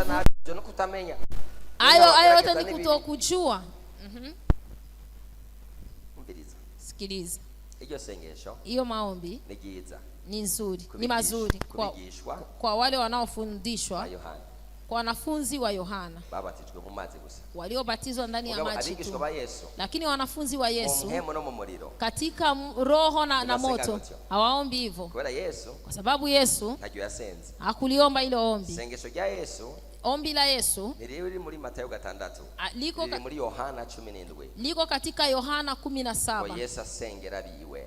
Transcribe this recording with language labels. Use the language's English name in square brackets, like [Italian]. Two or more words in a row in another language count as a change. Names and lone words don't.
[Rundi] No kutamenya. [Swahili] Hayo yote ni kutokujua. Sikiliza. [Rundi] Iyo sengesho. [Swahili] Hiyo maombi ni giza. Ni nzuri, ni mazuri kwa wale wanaofundishwa kwa wanafunzi wa Yohana [Rundi] babatijwe mu mazi gusa, [Swahili] waliobatizwa ndani ya maji tu, lakini wanafunzi wa Yesu katika roho na moto hawaombi hivyo, kwa sababu Yesu hakuliomba ile ombi. Ombi la Yesu liko katika Yohana 17.